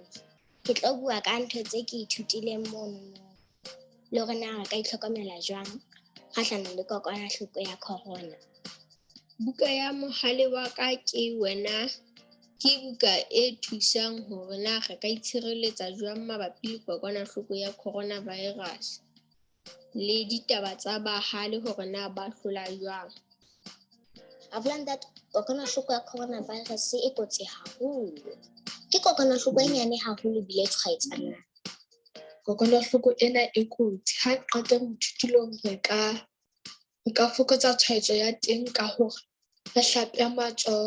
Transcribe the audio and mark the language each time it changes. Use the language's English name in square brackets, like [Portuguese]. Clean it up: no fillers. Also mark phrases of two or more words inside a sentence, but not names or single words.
[Southern Sotho] Ke tlo bua ka ntho tse ke ithutileng mono le hore na re ka itlhokomela jwang kgahlano le kokwanahloko ya corona. Buka ya mohale wa ka ke wena ke buka e thusang hore na re ka itshireletsa jwang mabapi le kokwanahloko ya coronavirus le ditaba tsa bahale hore na ba hlola jwang. [English] I've learned that [Southern Sotho] kokwanahloko ya coronavirus e kotsi haholo. Ke kokwanahloko e nyane haholo bile tshwaetsana. Kokwanahloko ena e kotsi ha qeta ho ithutile hore re ka fokotsa tshwaetso ya teng ka hore re hlape matsoho.